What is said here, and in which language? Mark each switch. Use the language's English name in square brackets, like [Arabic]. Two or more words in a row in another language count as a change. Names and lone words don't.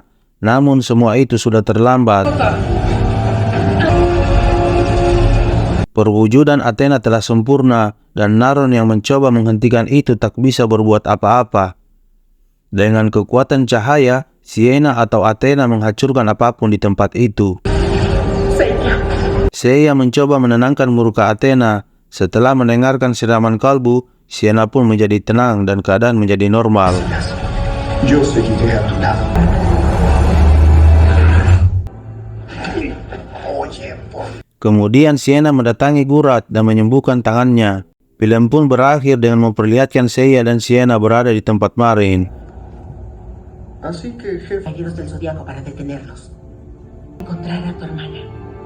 [Indonesian] Namun semua itu sudah terlambat. Perwujudan Athena telah sempurna dan Naron yang mencoba menghentikan itu tak bisa berbuat apa-apa. Dengan kekuatan cahaya, Sienna atau Athena menghancurkan apapun di tempat itu. Seiya mencoba menenangkan murka Athena. Setelah mendengarkan siraman kalbu, Sienna pun menjadi tenang dan keadaan menjadi normal. [Spanish] Yo seguiré a tu lado. [Indonesian] Kemudian Sienna mendatangi Gurat dan menyembuhkan tangannya. Film pun berakhir dengan memperlihatkan Seiya dan Sienna berada di tempat Marine. [Spanish] Así que, jefe. Caballeros del Zodiaco para detenerlos. Encontrar a tu hermana.